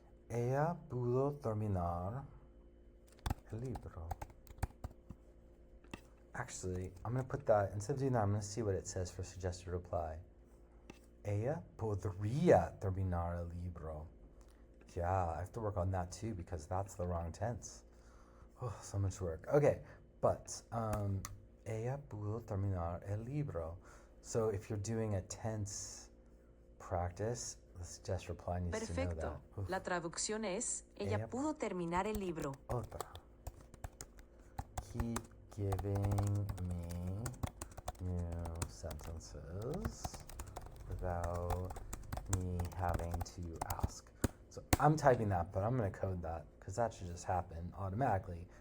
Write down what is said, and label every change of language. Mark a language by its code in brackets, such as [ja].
[es] Ella pudo terminar el libro. [en] Actually, I'm going to put that, instead of doing that, I'm going to see what it says for suggested reply. [es] Ella podría terminar el libro. [en] Yeah, I have to work on that too because that's the wrong tense. Oh, so much work. Okay, but [es] ella pudo terminar el libro. [en] So if you're doing a tense practice, the suggest reply needs to know [es] Perfecto. [en] that. [es] La traducción es, ella pudo terminar el libro. Otra. [en] Keep giving me new sentences without me having to ask. So I'm typing that, but I'm going to code that because that should just happen automatically.